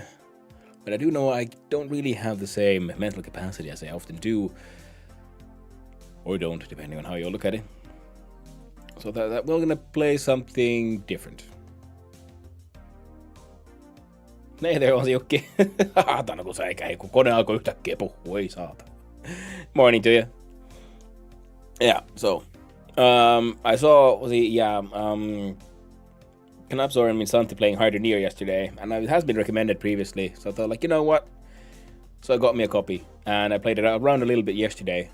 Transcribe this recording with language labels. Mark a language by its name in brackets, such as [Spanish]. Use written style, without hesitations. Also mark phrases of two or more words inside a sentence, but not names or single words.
[English] But I do know I don't really have the same mental capacity as I often do, or don't, depending on how you look at it. So that we're gonna play something different. Nei there on Jukki. [Finnish] Saatana kun sä eikä, kun kone alkoi yhtäkkiä puhua, ei saatana. [English] Morning to you. Yeah, so I saw Canapsor and Minsanti playing Hydroneer yesterday, and it has been recommended previously, so I thought, like, you know what? So I got me a copy, and I played it around a little bit yesterday.